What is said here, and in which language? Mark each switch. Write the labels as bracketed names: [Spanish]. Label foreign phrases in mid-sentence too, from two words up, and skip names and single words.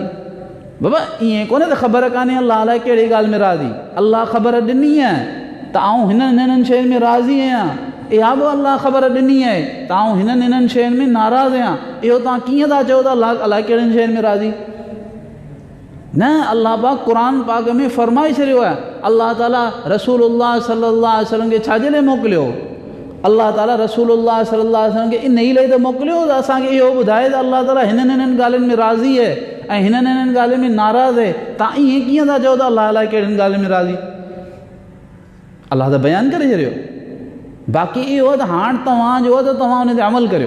[Sindhi] बाबा ईअं कोन्हे त ख़बर कान्हे अल्लाह अलाए कहिड़ी ॻाल्हि में राज़ी, अल्लाह ख़बर ॾिनी आहे त आऊं हिननि शयुनि में राज़ी आहियां। इहा बि अल्लाह ख़बर ॾिनी आहे त आऊं हिननि शयुनि में नाराज़ आहियां। इहो तव्हां कीअं था चओ त अल्लाह अलाए कहिड़ियुनि शयुनि में राज़ी? न, अल्लाह पाक क़ुरान पाक में फ़रमाए छॾियो आहे। अल्लाह ताला रसूलुल्लाह [Arabic] صلى الله عليه وسلم [Sindhi] खे छाजे लाइ मोकिलियो? अल्लाह ताला रसूलुल्लाह [Arabic] صلى الله عليه وسلم [Sindhi] खे इन ई लाइ त मोकिलियो त असांखे इहो ॿुधाए त अल्लाह ताला हिननि ॻाल्हियुनि में राज़ी आहे ऐं हिननि ॻाल्हियुनि में नाराज़ आहे। तव्हां ईअं कीअं था चओ त अल्लाह अलाए कहिड़ियुनि ॻाल्हियुनि में राज़ी? अल्लाह त बयानु करे छॾियो। बाक़ी इहो त हाणे तव्हांजो आहे त तव्हां हुन ते अमल करियो।